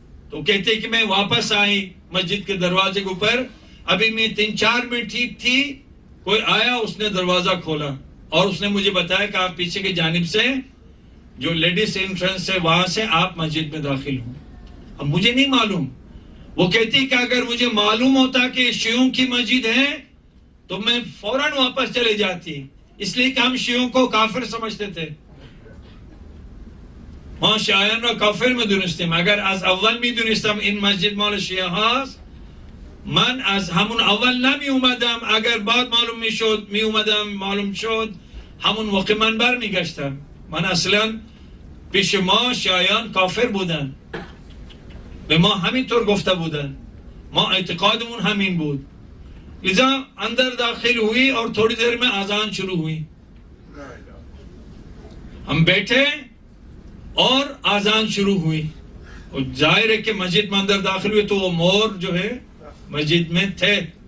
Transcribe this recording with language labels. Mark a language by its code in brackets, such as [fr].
[ur] تو کہتے کہ میں واپس آئی مسجد کے دروازے کے اوپر، ابھی میں 3-4 منٹ تھی، کوئی آیا، اس نے دروازہ کھولا اور اس نے مجھے بتایا کہ آپ پیچھے کی جانب سے جو لیڈیز انٹرنس ہے وہاں سے آپ مسجد میں داخل ہوں. اب مجھے نہیں معلوم. وہ کہتی کہ اگر مجھے معلوم ہوتا کہ شیعوں کی مسجد ہے تو میں فوراً واپس چلے جاتی، اس لیے کہ ہم شیعوں کو کافر سمجھتے تھے. [fa] ما شیعیان را کافر می‌دونستیم. اگر از اول می‌دونستم این مسجد مال شیعه هاست من از همون اول نمی اومدم. اگر بعد معلوم میشد می اومدم، معلوم شد همون موقع من برمیگشتم. من اصلا پیش ما شیعیان کافر بودن، به ما همینطور گفته بودن، ما اعتقادمون همین بود. [ur] لذا اندر داخل ہوئی اور تھوڑی دیر میں اذان شروع ہوئی. ہم بیٹھے اور اذان شروع ہوئی. اور ظاہر ہے کہ مسجد میں اندر داخل ہوئے تو وہ مور جو ہے مسجد میں تھے.